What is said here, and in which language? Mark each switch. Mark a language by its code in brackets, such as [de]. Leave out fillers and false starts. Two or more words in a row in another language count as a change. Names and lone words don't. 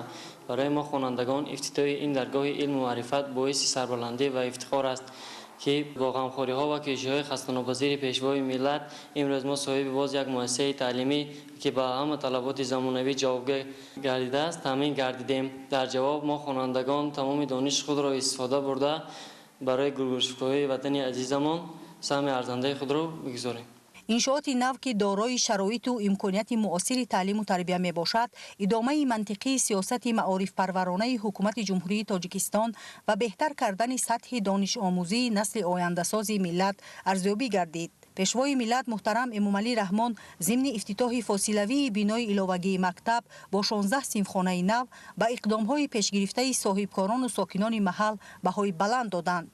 [tg] برای ما خوانندگان افتتاح این درگاه علم و معرفت باعث سربلندی و افتخار است که با غمخواری ها و کوشش‌های خسته‌ناپذیر پیشوای ملت امروز ما صاحب باز یک مؤسسه تعلیمی که با همه طلبات زمانوی جوابگو گردیده است تامین گردیدیم. در جواب ما خوانندگان تمام دانش خود را استفاده برده برای گروه‌های وطن عزیزمان سهم ارزنده خود را بگذاریم. иншооти нав ки дорои шароиту имконияти муосири таълиму тарбия мебошад идомаи мантиқии сиёсати маорифпарваронаи ҳукумати ҷумҳурии тоҷикистон ва беҳтар кардани сатҳи донишомӯзии насли ояндасози миллат арзёбӣ гардид. пешвои миллат муҳтарам эмомалӣ раҳмон зимни ифтитоҳи фосилавии бинои иловагии мактаб бо 16 симфхонаи нав ба иқдомҳои пешгирифтаи соҳибкорону сокинони маҳал баҳои баланд доданд.